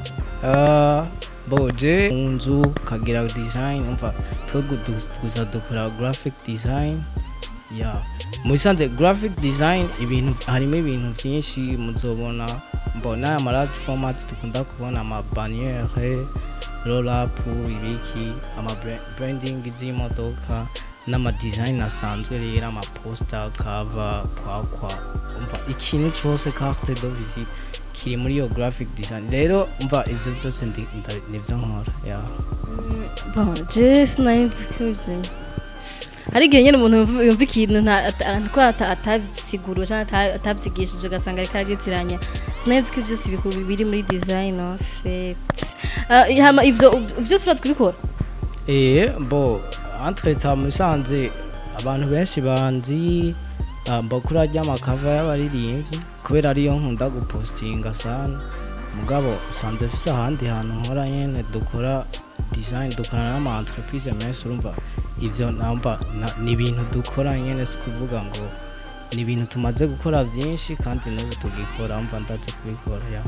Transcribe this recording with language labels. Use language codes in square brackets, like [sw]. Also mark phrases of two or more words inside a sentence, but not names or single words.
[rn] boje unzu kagira design umva gusa dukora [en] graphic design [rn] musanze [en] graphic design [rn] ibintu harimo ibintu byinshi muzobona mbona ama format dukunda kubona ama banniere [en] roll up [rn] ibiki ama branding z'imodoka n'ama design asanzwe rero ama poster cover kwa umva ikintu cyose [fr] carte de visite [rn] kiri muri iyo [en] graphic design [rn] rero umva ivyo byose nivyo nkora ya bon [en] just nice [rn] kuzi ari gihe nyene umuntu yumva ikintu nta atabisiguro cyangwa atabyigishije ugasanga ariko aragitiranya nice ko byose biri muri [en] design of effects [rn] hama ivyo byose uratwibikora bo [fr] entre temps [rn] musanze abantu benshi banzi bakura ry'amakava y'abaririmbyi kubera ariyo nkunda gupostinga sana mugabo usanze fise ahandi hantu nkora nyene dukora design dukorana n'ama entreprise menshi urumva ivyo namba ni ibintu dukora nyene sikuvuga ngo ni ibintu tumaze gukora byinshi kandi n'ubu tugikora mva ndaze kubikora ya